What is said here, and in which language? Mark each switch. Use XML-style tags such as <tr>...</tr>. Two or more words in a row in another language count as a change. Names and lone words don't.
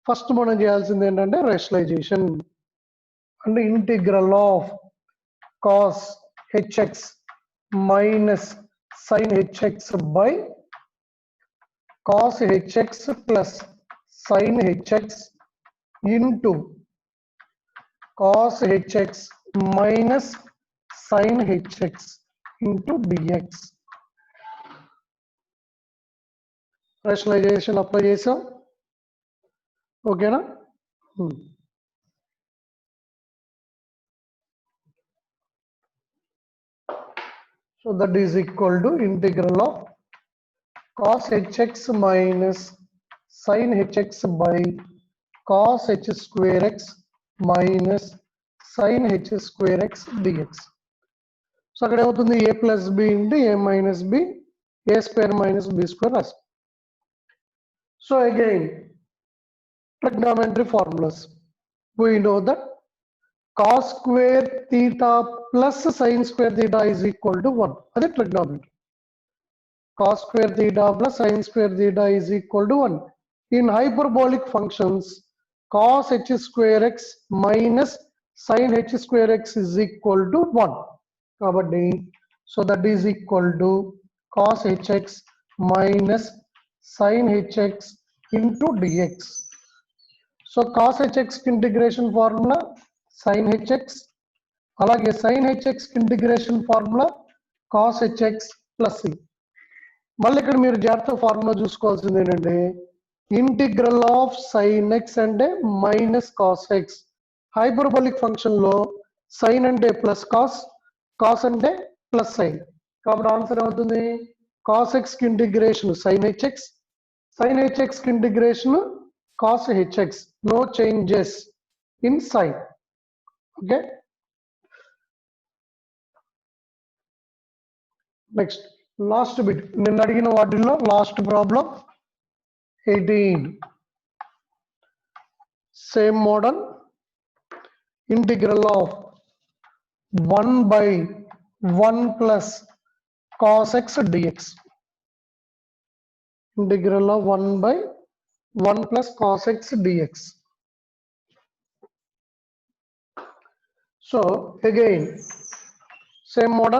<te>ఫస్ట్ మనం చేయాల్సింది ఏంటంటే రేషనలైజేషన్. అంటే</te> <en>integral of cos hx minus sin hx by cos hx plus sin hx into cos hx minus sin hx into dx. rationalization apply</en> <te>చేసాం.</te> <en>ఓకేనా? so that is equal to integral of cos hx minus sin hx by cos h square x minus sin h square x dx.</en> <te>సో అక్కడ ఏమవుతుంది?</te> <en>a plus b into a minus b, a square minus b square రాసి. So again, trigonometry formulas. We know that cos square theta plus sin square theta is equal to 1. That is trigonometry. Cos square theta plus sin square theta is equal to 1. In hyperbolic functions, cos h square x minus sin h square x is equal to 1. So that is equal to cos hx minus sin hx into dx. So cos hx integration formula sin hx, alage sin hx integration formula cos hx plus c.</en> <te>మళ్ళీ ఇక్కడ మీరు జాగ్రత్త ఫార్ములా చూసుకోవాల్సింది ఏంటంటే</te> <en>integral of sine x</en> <te>అంటే</te> <en>minus cos x. hyperbolic function</en> <te>లో సైన్ అంటే</te> <en>plus cos,</en> <te>కాస్ అంటే</te> <en>plus sine.</en> <te>కాబట్టి ఆన్సర్ అవుతుంది</te> <en>cos x</en> <te>కి ఇంటిగ్రేషన్</te> <en>sin hx, sin hx</en> <te>కి ఇంటిగ్రేషన్</te> <en>cos hx. no changes in sign. okay, next last bit.</en> <te>నిన్న అడిగిన వాటిల్లో</te> <en>last problem</en> <te>18.</te> <en>same model. integral of 1 by 1 plus cos x dx. Integral of 1 by 1 plus cos x dx. So again, same model.</en>